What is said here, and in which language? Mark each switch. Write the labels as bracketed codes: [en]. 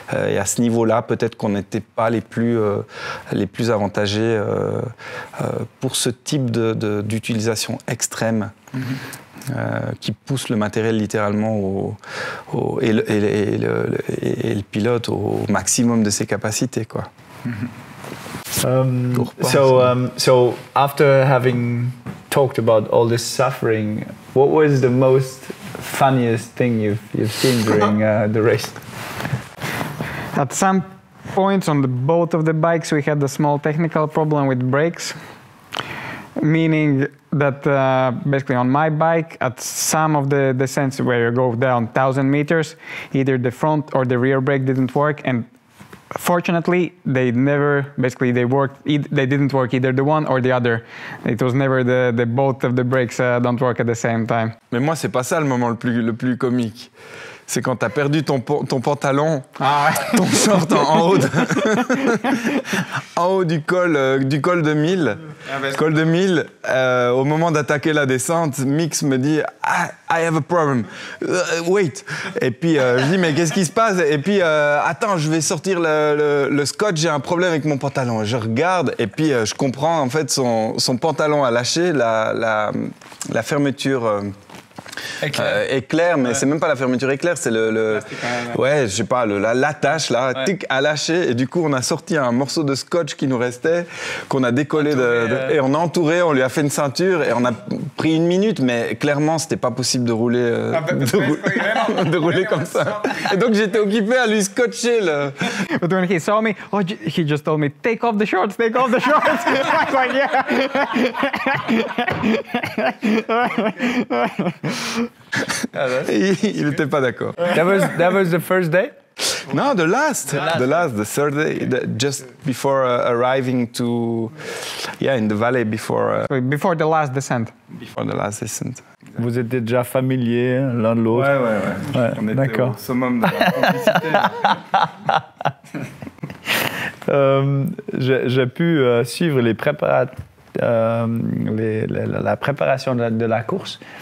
[fr] Et à ce niveau-là, peut-être qu'on n'était pas les plus avantagés pour ce type d'utilisation extrême. Qui pousse le matériel littéralement et le pilote au maximum de ses capacités, quoi. [en] So after having talked about all this suffering, what was the most funniest thing you've seen during the race? At some points on both of the bikes, we had a small technical problem with brakes, meaning that basically on my bike, at some of the descents where you go down 1,000 meters, either the front or the rear brake didn't work, and fortunately, they didn't work either the one or the other. It was never the both of the brakes don't work at the same time. [fr] Mais moi, c'est pas ça le moment le plus comique. C'est quand tu as perdu ton pantalon, ton short en haut du col de 1000. Col de 1000, au moment d'attaquer la descente, Mix me dit [en] I have a problem, wait. [fr] Et puis je dis mais qu'est-ce qui se passe? Et puis attends, je vais sortir le scotch, j'ai un problème avec mon pantalon. Je regarde et puis je comprends en fait son pantalon a lâché, la fermeture. Éclair, mais c'est même pas la fermeture éclair, c'est ouais, je sais pas, l'attache là, ouais. Tic, a lâché, et du coup on a sorti un morceau de scotch qui nous restait, qu'on a décollé et on a entouré, on lui a fait une ceinture et on a pris 1 minute, mais clairement c'était pas possible de rouler, de rouler comme ça. Et donc j'étais occupé à lui scotcher le. [en] But when he saw me, he just told me, take off the shorts, take off the shorts. I was like, yeah. [fr] Il n'était pas d'accord. [en] That was the first day? No, the third day, just before arriving in the valley before the last descent. Before the last descent. [fr] Vous étiez déjà familiers l'un de l'autre? Ouais. On était au summum de la complicité. J'ai pu suivre la préparation de la course.